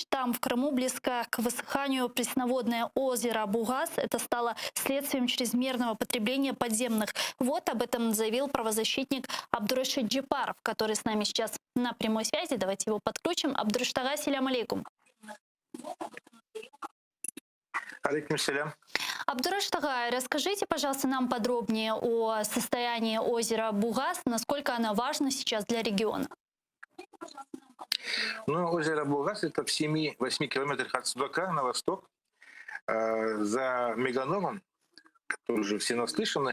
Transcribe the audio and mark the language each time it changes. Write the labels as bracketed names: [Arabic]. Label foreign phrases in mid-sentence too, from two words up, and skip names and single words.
[Russian] Там, в Крыму, близко к высыханию пресноводное озеро Бугас. Это стало следствием чрезмерного потребления подземных вод. Об этом заявил правозащитник Абдурашид Джипаров, который с нами сейчас на прямой связи. Давайте его подключим. [Arabic] Абдурашид, السلام عليكم. عليكم السلام. [Russian] Абдураш Тагай, расскажите, пожалуйста, нам подробнее о состоянии озера Бугас, насколько оно важно сейчас для региона. Ну, озеро Булгас — это в 7-8 километрах от Судака на восток, за Меганоном, который уже все наслышаны.